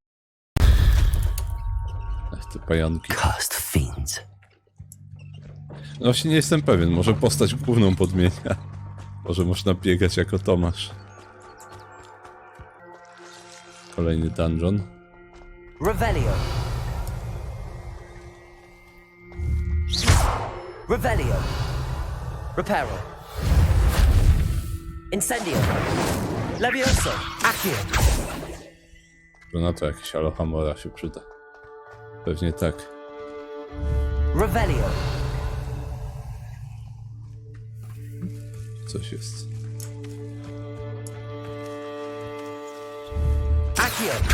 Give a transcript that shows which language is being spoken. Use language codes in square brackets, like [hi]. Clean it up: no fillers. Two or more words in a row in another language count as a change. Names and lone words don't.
[pl] Ach, te pająki. [en] Cursed fiends. [pl] No właśnie nie jestem pewien, może postać główną podmienia. Może można biegać jako Tomasz. Kolejny dungeon. Revelio. Revelio. Reparo. Incendio. Levioso. Accio. Na to jakieś Alohomora się przyda. Pewnie tak. Revelio. Coś jest. Accio.